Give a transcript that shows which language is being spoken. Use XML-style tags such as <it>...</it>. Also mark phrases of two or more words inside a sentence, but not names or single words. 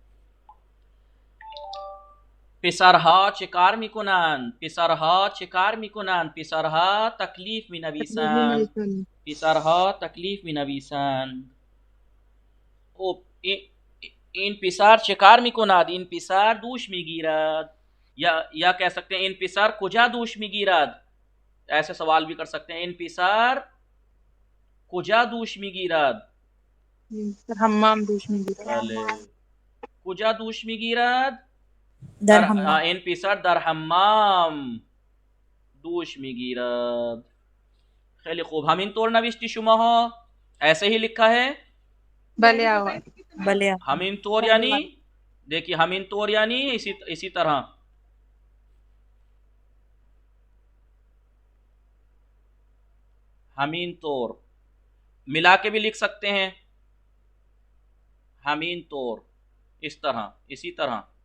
<fa>پسرها چه کار میکنند؟ پسرها تکلیف می نویسند. خوب. این پسر چه کار میکند؟ این پسر دوش میگیرد. یا</fa> <hi>कह सकते हैं</hi> <fa>این پسر کجا دوش میگیرد.</fa> <hi>ऐसे सवाल भी कर सकते हैं</hi> <fa>این پسر کجا دوش میگیرد. حمام دوش میگیرد. بله کجا دوش میگیرد در حمام. این پسر در حمام دوش میگیرد. خیلی خوب. همینطور نوشتی شماها؟</fa> <hi>ऐसे ही लिखा है?</hi> <fa>بله آقا. بله.</fa> <hi>همینطور यानी देखिए همینطور यानी इसी तरह.</hi> <fa>همینطور</fa> <hi>मिला के भी लिख सकते हैं. همینطور इस तरह इसी तरह.</hi>